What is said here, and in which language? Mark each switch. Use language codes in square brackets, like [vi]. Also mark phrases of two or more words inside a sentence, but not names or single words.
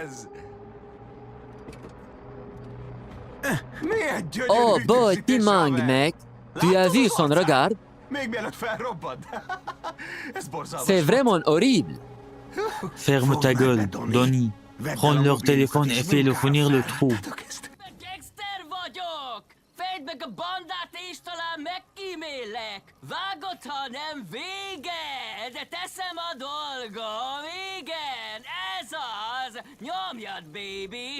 [fr] Oh, beau Timang, mec. Tu as vu son regard? C'est vraiment horrible. Ferme ta gueule, Donnie. Prends leur téléphone et fais-le fournir le trou. [hu] Gangster vagyok! Fedd meg a bandát és talán megkímélek! Vágod, ha nem vége! De teszem a dolgom, igen! Ez az! Nyomjad, baby!